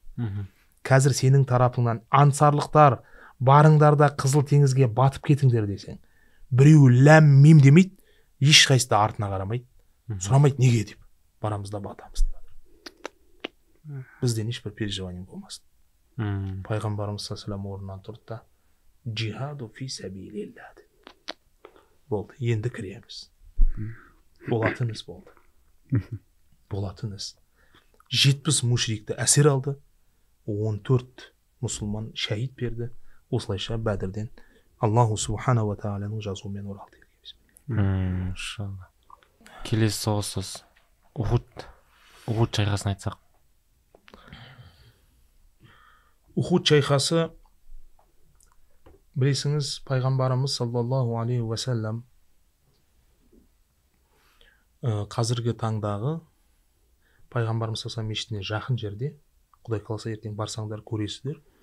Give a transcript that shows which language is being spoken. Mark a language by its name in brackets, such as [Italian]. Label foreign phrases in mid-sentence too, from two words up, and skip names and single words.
[Kazakh] Қазір сенің тарапыңнан ансарлықтар барыңдар да Қызыл теңізге батып кетіңдер десең, біреуі ләм мим демейді, ешқайсысы да артына қарамайды, сұрамайды неге деп. Барамыз да батамыз деп жатыр. Бізден ешбір переживание болмасын. Пайғамбарымыз [Arabic] صلى الله عليه وسلم [Kazakh] орнынан тұрды да [Arabic] جهاد في سبيل الله [Kazakh] деді. Болды, енді кіреміз. Болатын іс болды. Болатын іс. 70 мушрикті әсер алды, 14 мұсылман шәйит берді. Осылайша Бәдірден [Arabic] الله سبحانه وتعالى [Kazakh] жазуымен оралды. Иншалла. Келесі соғыс Ухуд шайқасын айтсақ. Ухуд шайқасы, білесіңіз, пайғамбарымыз [Arabic] صلى الله عليه وسلم [Kazakh] қазіргі таңдағы пайғамбарымыз [Arabic] صلى الله عليه [Kazakh] мешітіне жақын жерде, Құдай қаласа ертең барсаңдар көресіздер,